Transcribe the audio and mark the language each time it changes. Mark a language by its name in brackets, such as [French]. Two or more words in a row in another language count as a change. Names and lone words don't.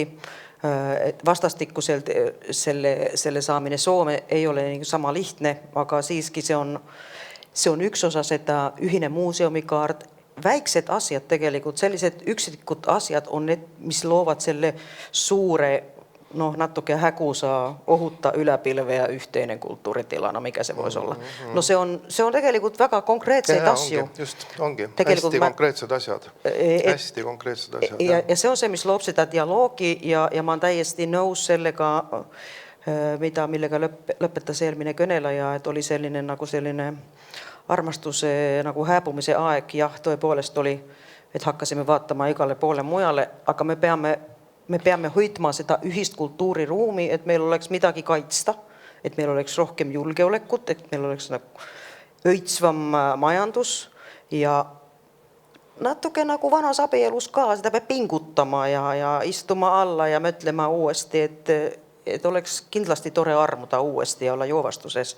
[Estonian] Vastastikuselt selle saamine Soome ei ole sama lihtne, aga siiski see on üks osa seda ühine muuseumikaart. Väiksed asjad tegelikult, sellised üksikud asjad on need, mis loovad selle suure, natuke hägusa, ohuta ülepilve ja [Finnish] yhteinen kulttuuritilana, mikä se voisi olla. [Estonian] No se on tegelikult väga konkreetseid asju. Ongi. Hästi konkreetsed asjad. Hästi konkreetsed asjad. Ja se on se, mis loob seda dialoogi ja ma olen täiesti nõus sellega, millega lõpetas eelmine kõneleja, et oli selline armastuse nagu hääbumise aeg, tõepoolest oli, et hakkasime vaatama igale poole mujale, aga me peame hoidma seda ühist kultuuriruumi, et meil oleks midagi kaitsta, et meil oleks rohkem julgeolekut, et meil oleks õitsvam majandus ja natuke nagu vanas abielus ka, seda peab pingutama ja istuma alla ja mõtlema uuesti, et oleks kindlasti tore armuda uuesti ja olla joovastuses.